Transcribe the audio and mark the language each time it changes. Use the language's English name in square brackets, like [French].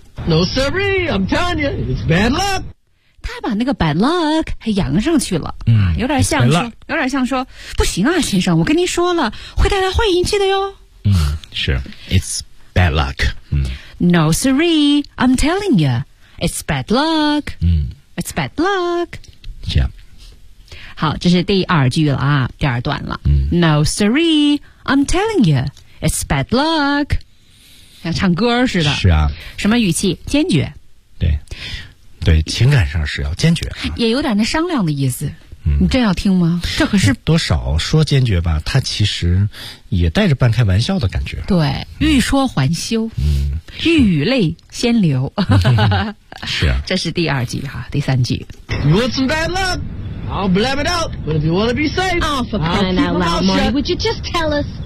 [English] No siree, I'm telling you, it's bad luck. [Chinese] 他把那个 [English] bad luck [Chinese] 还扬上去了，有点像说，有点像说，不行啊，先生，我跟您说了，会带来坏运气的哟。是 [English] ，it's bad luck. No siree, I'm telling you, it's bad luck. It's bad luck. [Chinese] 这样，好，这是第二句了啊，第二段了。 [English] No siree, I'm telling you, it's bad luck. [Chinese] 像唱歌似的是啊什么语气坚决对对情感上是要坚决、也有点那商量的意思你真要听吗这可是多少说坚决吧他其实也带着半开玩笑的感觉对欲说还休欲语泪先流是啊这是第二句哈第三句 [English] You want some bad luck I'll blab it out But if you want to be safe Oh for crying out loud Marty Would you just tell us